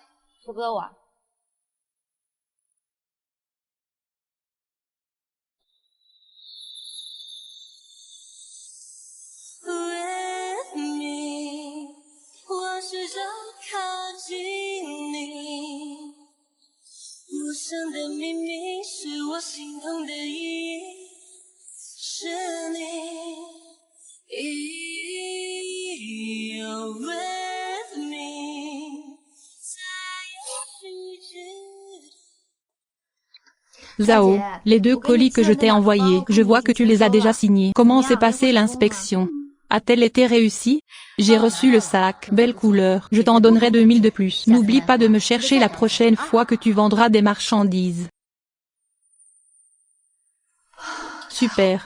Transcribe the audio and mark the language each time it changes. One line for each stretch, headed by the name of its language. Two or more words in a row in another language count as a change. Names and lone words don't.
English: With me，
Chinese: 我试着靠近你，陌生的秘密是我心痛的意义，是你。
English: You're with me，
Chinese: 再也失去。
French: Zhao, les 2 colis que je t'ai envoyés, je vois que tu les as déjà signés. Comment s'est passée l'inspection? A-t-elle été réussie? J'ai reçu le sac, belle couleur. Je t'en donnerai 2000 de plus. N'oublie pas de me chercher la prochaine fois que tu vendras des marchandises. Super.